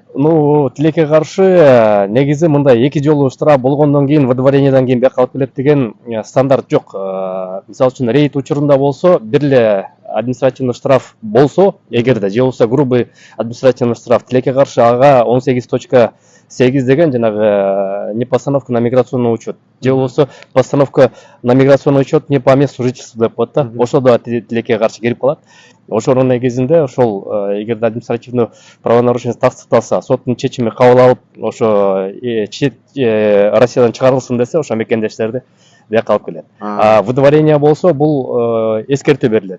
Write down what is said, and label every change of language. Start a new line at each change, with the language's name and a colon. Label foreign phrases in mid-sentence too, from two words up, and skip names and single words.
Kyrgyz: Ну, тилекке каршы негизи мындай 2 жолу штраф болгондон кийин выдворениеден кийин бияка алып келет деген стандарт жок. Мисалы үчүн рейд учурунда болсо бир эле
Russian: административный штраф
Kyrgyz: болсо, эгерде же болбосо
Russian: грубый административный штраф
Kyrgyz: тилекке каршы ага 18.8 деген жанагы
Russian: не постановка на миграционный учет,
Kyrgyz: же болбосо
Russian: постановка на миграционный учет не по месту жительства
Kyrgyz: деп коет да. Ошол да тилекке каршы кирип калат. Ошонун негизинде ошол эгерде
Russian: административный правонарушение
Kyrgyz: тастыкталса, соттун чечими кабыл алып, ошо Россиядан чыгарылсын десе, ошо мекендештерди бияка алып келет. Выдворение болсо бул эскертүү берилет.